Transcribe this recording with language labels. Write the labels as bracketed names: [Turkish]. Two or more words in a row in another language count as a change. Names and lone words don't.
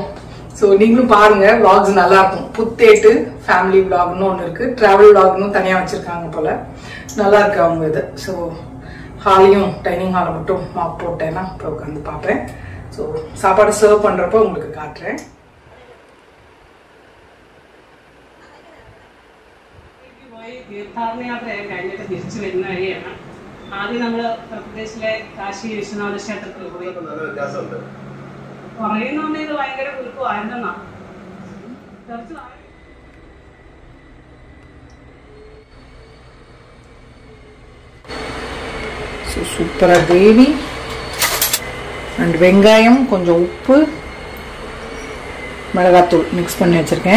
[Tamil] ஸோ நீங்களும் பாருங்க, vlogs நல்லா இருக்கும். புத்தேட்டு [English] family vlog [Tamil] னு ஒன்று இருக்கு, [English] travel vlog [Tamil] னு தனியா வச்சிருக்காங்க போல. நல்லா இருக்கு அவங்க இது. ஸோ ஹாலையும் [English] dining hall [Tamil] மட்டும் மாப் போட்டேன்னா அப்புறம் உட்காந்து பார்ப்பேன். ஸோ சாப்பாடு சர்வ் பண்றப்போ உங்களுக்கு காட்டுறேன். [Malayalam] തീർത്ഥാടനയാത്രയായി കഴിഞ്ഞിട്ട് തിരിച്ചു വരുന്ന വഴിയാണ്. ആദ്യം നമ്മൾ ഉത്തർപ്രദേശിലെ കാശി വിശ്വനാഥ ക്ഷേത്രത്തിൽ പോയി. പറയുന്നോണ്ട് ഇത് ഭയങ്കര കുലുക്കമായിരുന്നെന്നാണ്. [Tamil] சூப்பரா [English] gravy and [Tamil] வெங்காயம், கொஞ்சம் உப்பு, மிளகாத்தூள் மிக்ஸ் பண்ணி வச்சுருக்கேன்.